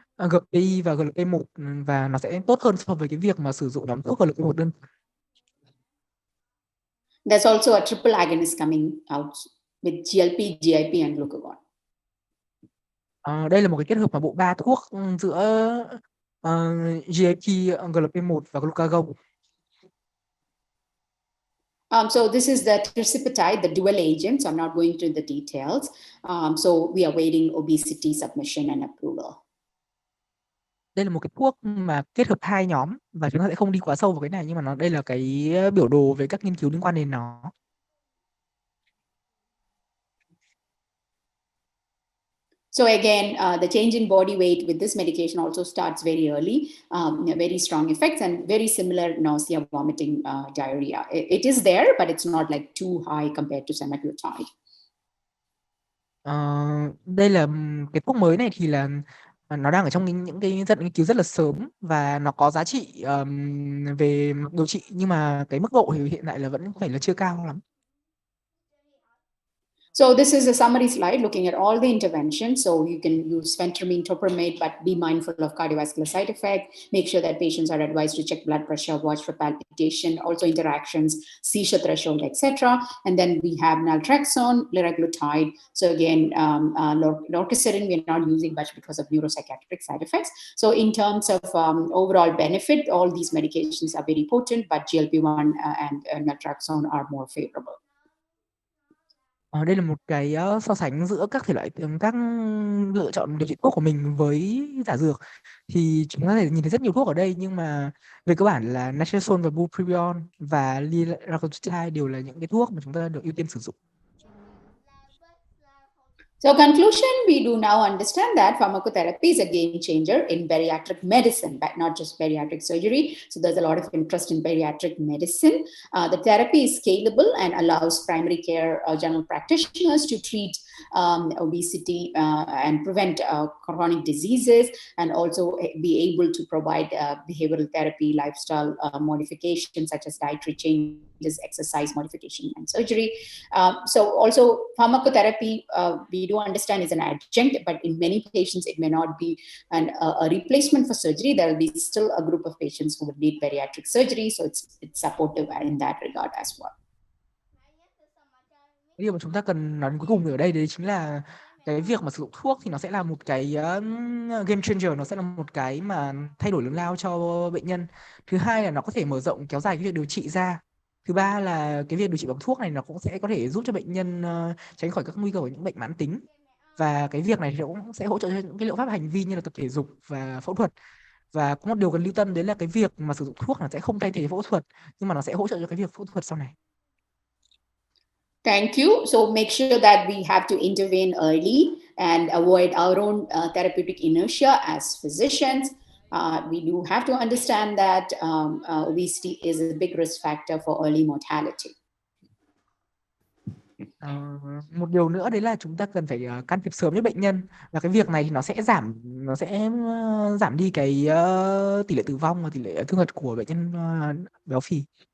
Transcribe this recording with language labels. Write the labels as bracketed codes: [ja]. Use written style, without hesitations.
[vi] GPI và GLP-1 và nó sẽ tốt hơn so với cái việc mà sử dụng nhóm thuốc GLP-1 đơn. [en] There's also a triple agonist coming out with GLP, GIP and glucagon. [vi] Đây là một cái kết hợp mà bộ ba thuốc giữa GIP, GLP-1 và glucagon. [en] So this is the tirzepatide, the dual agent. So I'm not going into the details. So we are waiting obesity submission and approval. [vi] Đây là một cái thuốc mà kết hợp hai nhóm và chúng ta sẽ không đi quá sâu vào cái này, nhưng mà đây là cái biểu đồ về các nghiên cứu liên quan đến nó. [en] So again, the change in body weight with this medication also starts very early, very strong effects and very similar nausea, vomiting, diarrhea. It is there, but it's not like too high compared to semaglutide. [vi] Đây là cái thuốc mới này thì là nó đang ở trong những cái giai đoạn nghiên cứu rất là sớm và nó có giá trị về điều trị, nhưng mà cái mức độ thì hiện tại là vẫn phải là chưa cao lắm. [en] So this is a summary slide looking at all the interventions. So you can use phentermine, topiramate, but be mindful of cardiovascular side effects. Make sure that patients are advised to check blood pressure, watch for palpitation, also interactions, seizure threshold, etc. And then we have naltrexone, liraglutide. So again, lorcaserin we are not using much because of neuropsychiatric side effects. So in terms of overall benefit, all these medications are very potent, but GLP-1 and naltrexone are more favorable. [vi] Đây là một cái so sánh giữa các thể loại các lựa chọn điều trị thuốc của mình với giả dược. Thì chúng ta có thể nhìn thấy rất nhiều thuốc ở đây, nhưng mà về cơ bản là naltrexone và bupropion và liraglutide đều là những cái thuốc mà chúng ta được ưu tiên sử dụng. [en] So conclusion, we do now understand that pharmacotherapy is a game changer in bariatric medicine, but not just bariatric surgery. So there's a lot of interest in bariatric medicine. The therapy is scalable and allows primary care general practitioners to treat obesity and prevent chronic diseases, and also be able to provide behavioral therapy, lifestyle modifications such as dietary changes, exercise modification, and surgery. So also pharmacotherapy, we do understand is an adjunct, but in many patients it may not be a replacement for surgery. There will be still a group of patients who would need bariatric surgery, so it's supportive in that regard as well. [vi] Cái điều mà chúng ta cần nói đến cuối cùng ở đây đấy chính là cái việc mà sử dụng thuốc thì nó sẽ là một cái game changer, nó sẽ là một cái mà thay đổi lớn lao cho bệnh nhân. Thứ hai là nó có thể mở rộng kéo dài cái việc điều trị ra. Thứ ba là cái việc điều trị bằng thuốc này nó cũng sẽ có thể giúp cho bệnh nhân tránh khỏi các nguy cơ của những bệnh mãn tính. Và cái việc này thì cũng sẽ hỗ trợ cho những cái liệu pháp hành vi như là tập thể dục và phẫu thuật. Và có một điều cần lưu tâm đấy là cái việc mà sử dụng thuốc nó sẽ không thay thế phẫu thuật, nhưng mà nó sẽ hỗ trợ cho cái việc phẫu thuật sau này. [en] Thank you. So make sure that we have to intervene early and avoid our own therapeutic inertia as physicians. We do have to understand that obesity is a big risk factor for early mortality. [vi] Một điều nữa đấy là chúng ta cần phải can thiệp sớm với bệnh nhân, và cái việc này thì nó sẽ giảm đi cái tỷ lệ tử vong và tỷ lệ thương tật của bệnh nhân béo phì.